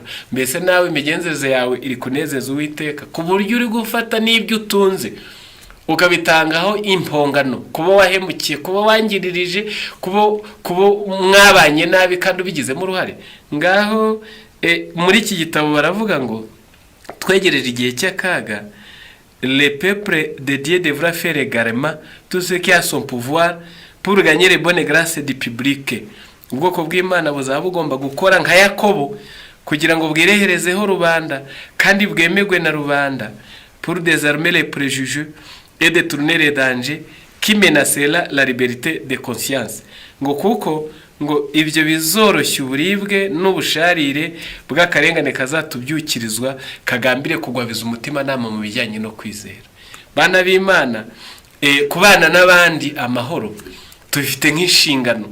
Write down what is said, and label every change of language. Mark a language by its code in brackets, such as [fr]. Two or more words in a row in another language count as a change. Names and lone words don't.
[rw] Mbese nawe imigenzereze yawe iri kunezeza Uwiteka, ku buryo uri gufata n'ibyo utunze ukabitangaho impongano, kuba wahemukiye, kuba wangiririje, kuba mwabanye nabi kandi ubigizemo uruhare. Ngaho muri iki gitabo baravuga ngo twegereje igihe cy'akaga, [fr] le peuple de Dieu devra faire également tout ce qui a son pouvoir pour gagner les bonnes grâces du public. [rw] Ubwoko bw'Imana buzaba bugomba gukora nka Yakobo kugira ngo bwireherezeho rubanda kandi bwemegwe na rubanda, [fr] pour désarmer les préjugés et détourner les dangers qui menacent la liberté de conscience. [rw] Ngo kuko ngo ibyo bizoroshya uburibwe n'ubusharire bw'akarengane kazatubyukirizwa kagambire kugwabiza umutima nama mu bijyanye no kwizera. Bana b'Imana, kubana n'abandi amahoro tubifite nk'inshingano.